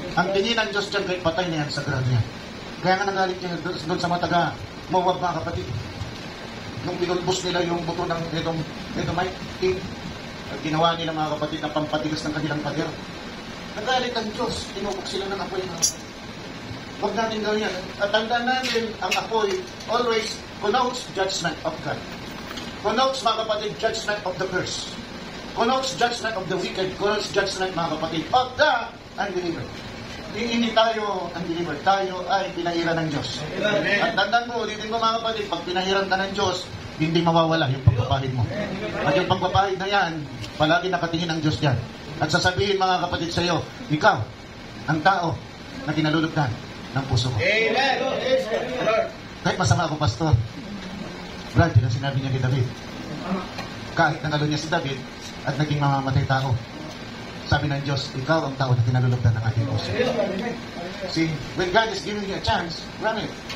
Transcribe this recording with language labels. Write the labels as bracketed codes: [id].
[tl] Ang tingin ng Diyos dyan, kahit patay na yan, sagrado yan. Kaya nga nagalit niya doon sa mataga, Moab, mga kapatid. Nung pinulbos nila yung buto ng Edomite king, at ginawa nila, mga kapatid, na pampatigas ng kanilang pader. Nagalit ang Diyos, tinupok sila ng apoy. Huwag natin gawin yan. At tandaan natin, ang apoy [en] always connotes judgment of God. Connotes, [tl] mga kapatid, [en] judgment of the curse. Connotes judgment of the wicked. Connotes judgment, [tl] mga kapatid, [en] of the unbeliever. [tl] Hindi tayo [en] unbeliever. [tl] Tayo ay pinahiran ng Diyos. Amen. At tandaan mo, ulitin mo, mga kapatid, pag pinahiran ka ng Diyos, hindi mawawala yung pagpapahid mo. At yung pagpapahid na yan, palagi nakatingin ang Diyos yan. At sasabihin, mga kapatid, sa iyo, ikaw, ang tao na kinalulugdan, ng puso ko. Amen. Kahit masama ako, Pastor. Brad, yun ang sinabi niya kay David. Kahit nangalo niya si David at naging mamamatay tao, sabi ng Diyos, ikaw ang tao na kinalulugdan ng ating puso. [en] See, when God is giving you a chance, grab it.